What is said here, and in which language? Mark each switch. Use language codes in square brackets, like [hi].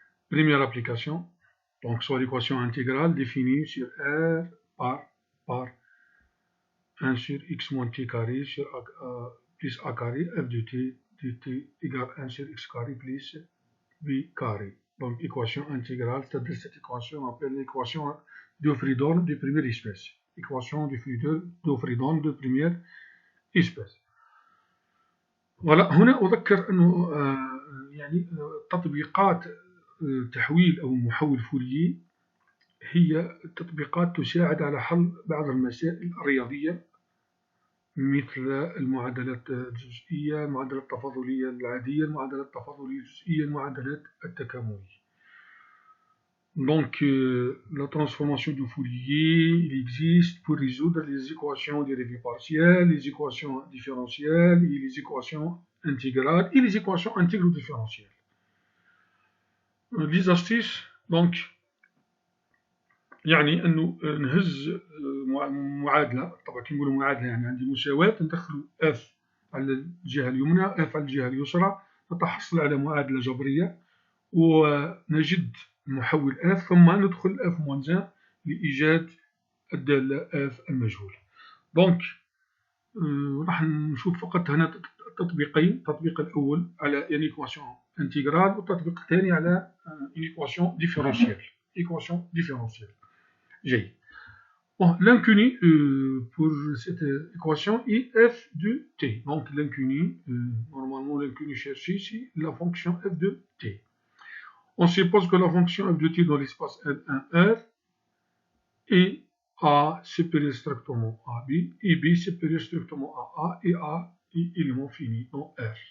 [fr] Première application, donc soit l'équation intégrale définie sur r par 1 sur x moins t carré sur plus a carré f de t dt égale 1 sur x carré plus v carré. Donc équation intégrale, c'est-à-dire cette équation on appelle l'équation de Freedom de première espèce. Équation de Freedom de première espèce. [ar] Voilà, هنا أذكر أنه يعني تطبيقات تحويل أو محول فوريه هي تطبيقات تساعد على حل بعض المسائل الرياضية مثل المعادلات الجزئية، المعادلات التفاضلية العادية، المعادلات التفاضلية الجزئية، المعادلات التكاملية. [fr] Donc, la transformation de Fourier, il existe pour résoudre les équations dérivées partielles, les équations différentielles, et les équations intégrales et les équations intégro-différentielles. Les astuces, donc, [ar] يعني أنه نهز معادلة، طبعا كي نقولوا معادلة يعني عندي مساواة، ندخلوا f على الجهة اليمنى f على الجهة اليسرى، نتحصل على معادلة جبرية ونجد محول f، ثم ندخل f moins 1 لإيجاد الدالة f المجهولة. دونك راح نشوف فقط هنا تطبيقين، التطبيق الأول على [fr] une équation intégrale [ar] والتطبيق الثاني على [fr] une équation différentielle. [ar] جيد. [fr] Bon, l'inconnu pour cette équation est f de t. Donc l'inconnu, normalement l'inconnu cherché, c'est la fonction f de t. On suppose que la fonction f de t dans l'espace L1R est A supérieur strictement à B et B supérieur strictement à A et A est élément fini dans R.